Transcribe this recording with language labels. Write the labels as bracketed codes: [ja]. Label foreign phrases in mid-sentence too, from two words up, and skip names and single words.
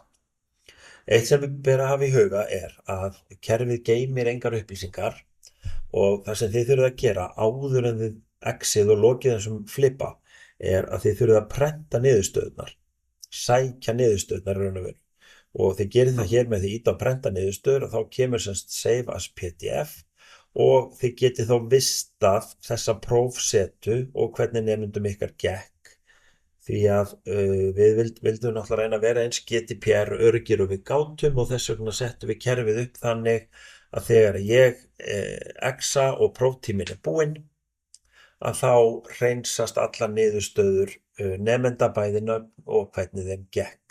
[is] Eitt sem við ber að hafa í huga að kerfið geymir engar upplýsingar og það sem þið þurfið að gera áður en þið exið og lokið þessum flippa að þið þurfið að prenta niðurstöðunar, sækja niðurstöðunar raun og veru. Og þið gerir það hér með því íta á prenta niðurstöður og þá kemur semst [en] save as PDF [is] og þið getið þá vistað þessa prófsetu og hvernig nemendum ykkar gekk. Því að við vildum náttúrulega reyna að vera eins GDPR öruggir og við gátum og þess vegna settum við kerfið upp þannig að þegar ég exa og próftíminn búinn að þá hreinsast allar niðurstöður nemenda bæði nöfn og hvernig þeim gekk.